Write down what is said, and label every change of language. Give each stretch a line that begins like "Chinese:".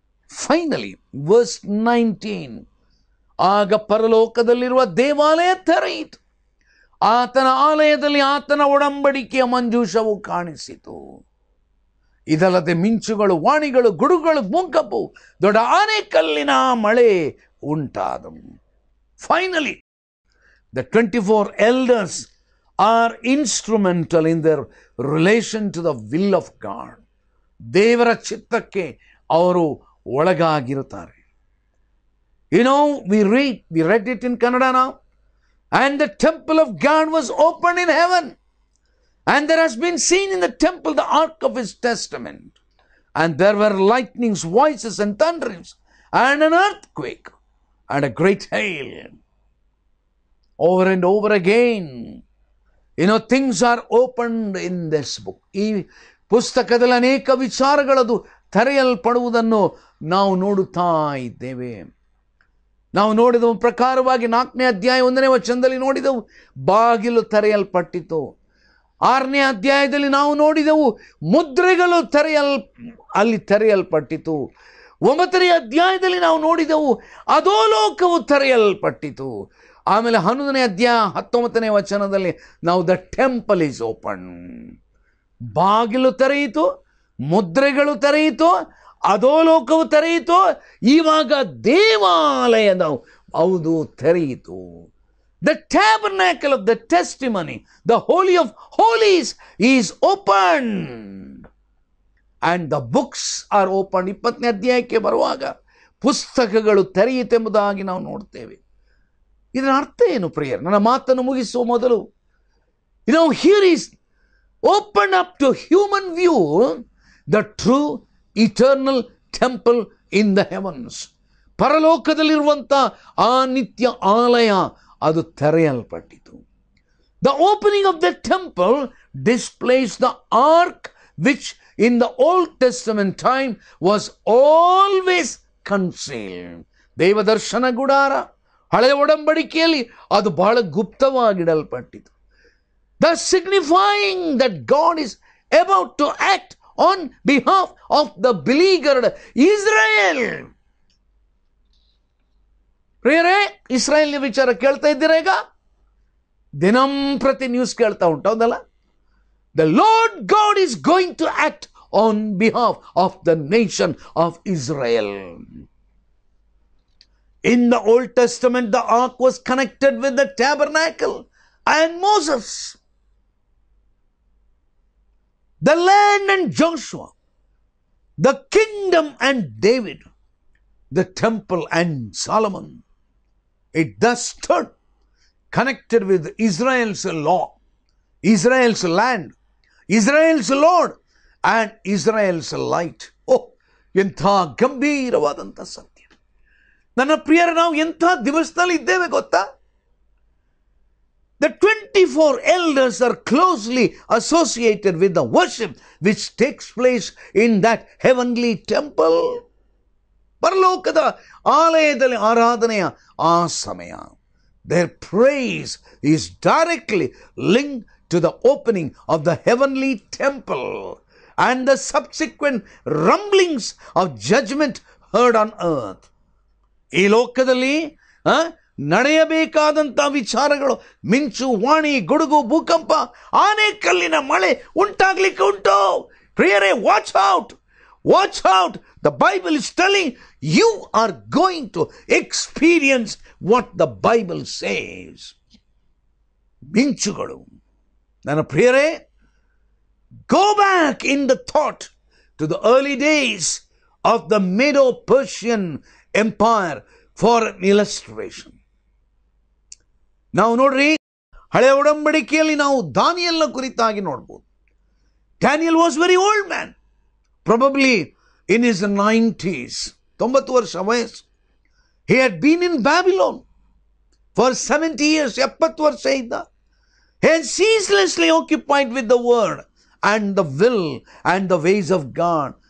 English: finally verse
Kannada: 19, ಆಗ ಪರಲೋಕದಲ್ಲಿರುವ ದೇವಾಲಯ ತೆರೆಯಿತು. ಆತನ ಆಲಯದಲ್ಲಿ ಆತನ ಒಡಂಬಡಿಕೆಯ ಮಂಜೂಷವು ಕಾಣಿಸಿತು. ಇದಲ್ಲದೆ ಮಿಂಚುಗಳು, ವಾಣಿಗಳು, ಗುಡುಗಳು, ಮುಂಕಪ್ಪು, ದೊಡ್ಡ ಆನೆಕಲ್ಲಿನ ಮಳೆ ಉಂಟಾದವು.
English: Finally the 24 elders are instrumental in their relation to the will of God.
Kannada: ದೇವರ ಚಿತ್ತಕ್ಕೆ ಅವರು ಒಳಗಾಗಿರುತ್ತಾರೆ.
English: You know, we read it in Kannada now. And the temple of God was opened in heaven. And there has been seen in the temple the ark of his testament. And there were lightnings, voices and thunderings, and an earthquake, and a great hail. Over and over again, you know, things are opened in this book.
Kannada: ಈ ಪುಸ್ತಕದಲ್ಲಿ ಅನೇಕ ವಿಚಾರಗಳದು ತೆರೆಯಲ್ಪಡುವುದನ್ನು ನಾವು ನೋಡುತ್ತಾ ಇದ್ದೇವೆ. ನಾವು ನೋಡಿದ ಪ್ರಕಾರವಾಗಿ 4ನೇ ಅಧ್ಯಾಯ 1ನೇ ವಚನದಲ್ಲಿ ನೋಡಿದೆವು, ಬಾಗಿಲು ತೆರೆಯಲ್ಪಟ್ಟಿತು. 6ನೇ ಅಧ್ಯಾಯದಲ್ಲಿ ನಾವು ನೋಡಿದೆವು, ಮುದ್ರೆಗಳು ಅಲ್ಲಿ ತೆರೆಯಲ್ಪಟ್ಟಿತು. 9ನೇ ಅಧ್ಯಾಯದಲ್ಲಿ ನಾವು ನೋಡಿದೆವು, ಅಧೋಲೋಕವು ತೆರೆಯಲ್ಪಟ್ಟಿತು. ಆಮೇಲೆ 11ನೇ ಅಧ್ಯಾಯ 19ನೇ ವಚನದಲ್ಲಿ ನಾವು
English: the temple is open,
Kannada: ಬಾಗಿಲು ತೆರೆಯಿತು, ಮುದ್ರೆಗಳು ತೆರೆಯಿತು, ಅಧೋಲೋಕವು ತೆರೆಯಿತು. ಇವಾಗ ದೇವಾಲಯದ ಹೌದು ತೆರೆಯಿತು.
English: The tabernacle of the testimony, the holy of holies is opened and the books are opened.
Kannada: 20ನೇ ಅಧ್ಯಾಯಕ್ಕೆ ಬರುವಾಗ ಪುಸ್ತಕಗಳು ತೆರೆಯಿತೆಂಬುದಾಗಿ ನಾವು ನೋಡ್ತೇವೆ. ಇದರ ಅರ್ಥ ಏನು ಪ್ರಿಯರ್? ನನ್ನ ಮಾತನ್ನು ಮುಗಿಸುವ ಮೊದಲು,
English: here is open up to human view the true eternal temple in the heavens.
Kannada: ಪರಲೋಕದಲ್ಲಿರುವಂಥ ಆ ನಿತ್ಯ ಆಲಯ ಅದು ತೆರೆಯಲ್ಪಟ್ಟಿತು.
English: The opening of the temple displays the ark which in the Old Testament time was always concealed.
Kannada: ದೇವದರ್ಶನ ಗುಡಾರ ಹಳೆಯ ಒಡಂಬಡಿಕೆಯಲ್ಲಿ ಅದು ಬಹಳ ಗುಪ್ತವಾಗಿಡಲ್ಪಟ್ಟಿತು.
English: Thus signifying that God is about to act on behalf of the beleaguered Israel.
Kannada: ಪ್ರಿಯರೇ, ಇಸ್ರಾಯೇಲ್ ವಿಚಾರ ಕೇಳ್ತಾ ಇದ್ದೀರಾ? ಈಗ ದಿನಂಪ್ರತಿ ನ್ಯೂಸ್ ಕೇಳ್ತಾ ಉಂಟೌದಲ್ಲ?
English: The Lord God is going to act on behalf of the nation of Israel. In the Old Testament, the ark was connected with the tabernacle and Moses. The land and Joshua, the kingdom and David, the temple and Solomon. It thus stood connected with Israel's law, Israel's land, Israel's Lord and Israel's light.
Kannada: ಎಂಥ ಗಂಭೀರವಾದಂಥ ಸತ್ಯ. ನನ್ನ ಪ್ರಿಯರ, ನಾವು ಎಂಥ ದಿವಸದಲ್ಲಿ ಇದ್ದೇವೆ ಗೊತ್ತಾ?
English: The 24 elders are closely associated with the worship which takes place in that heavenly temple.
Kannada: ಪರಲೋಕದ ಆಲಯದಲ್ಲಿ ಆರಾಧನೆಯ ಆ ಸಮಯ,
English: their praise is directly linked to the opening of the heavenly temple and the subsequent rumblings of judgment heard on earth.
Kannada: ಈ ಲೋಕದಲ್ಲಿ ನಡೆಯಬೇಕಾದಂಥ ವಿಚಾರಗಳು, ಮಿಂಚು, ವಾಣಿ, ಗುಡುಗು, ಭೂಕಂಪ, ಆನೆಕಲ್ಲಿನ ಮಳೆ ಉಂಟಾಗ್ಲಿಕ್ಕೆ ಉಂಟು. ಪ್ರಿಯರೇ,
English: Watch out, watch out. The Bible is telling you are going to experience what the Bible says.
Kannada: ಮಿಂಚುಗಳು. ನನ್ನ ಪ್ರಿಯರೇ,
English: go back in the thought to the early days of the Medo-Persian Empire for an illustration.
Kannada: ನಾವು ನೋಡ್ರಿ, ಹಳೆಯ ಒಡಂಬಡಿಕೆಯಲ್ಲಿ ನಾವು ದಾನಿಯೇಲನ ಕುರಿತಾಗಿ ನೋಡ್ಬೋದು.
English: Daniel was very old man, probably in his 90s,
Kannada: 90 ವರ್ಷ ವಯಸ್ಸು.
English: He had been in Babylon for 70 years,
Kannada: 70 ವರ್ಷ ಇದ್ದ.
English: He had ceaselessly occupied with the word and the will and the ways of God.